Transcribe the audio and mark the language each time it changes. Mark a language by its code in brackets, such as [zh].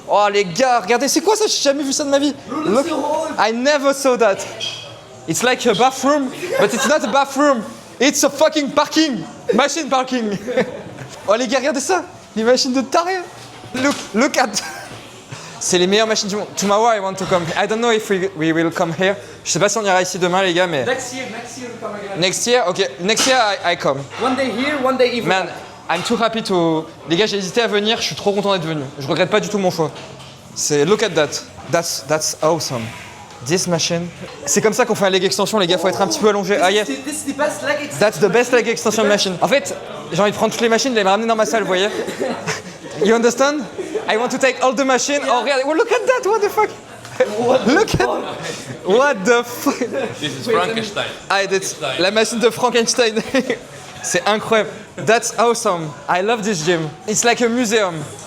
[fr] Oh les gars, regardez, c'est quoi ça? J'ai jamais vu ça de ma vie. [en] Look, I never saw that. It's like a bathroom, but it's not a bathroom. It's a fucking parking. Machine parking. [fr] Oh les gars, regardez ça. Les machines de taré. [en] Look at. [fr] C'est les meilleures machines du monde. [en] Tomorrow I want to come. I don't know if we will come here. [fr] Je sais pas si on ira ici demain les gars, mais. [en] Next year we come again. Next year, ok. Next year I come. One day here, one day even. Man, I'm too happy to. [fr] Les gars, j'ai hésité à venir, je suis trop content d'être venu. Je regrette pas du tout mon choix. C'est [en] look at that. That's awesome. This machine. [fr] C'est comme ça qu'on fait un leg extension, les gars, faut être un petit peu allongé. [en] Ah yeah. This is the best leg extension. That's the best leg extension machine. [fr] En fait, j'ai envie de prendre toutes les machines, de les ramener dans ma salle, vous voyez. [en] You understand? I want to take all the machines. [fr] Oh, regarde. [en] Oh, look at that. What the fuck? Look at. What the fuck? This is Frankenstein. Ah, that's [fr] la machine de Frankenstein. C'est incroyable. [en] That's awesome. I love this gym. It's like a museum.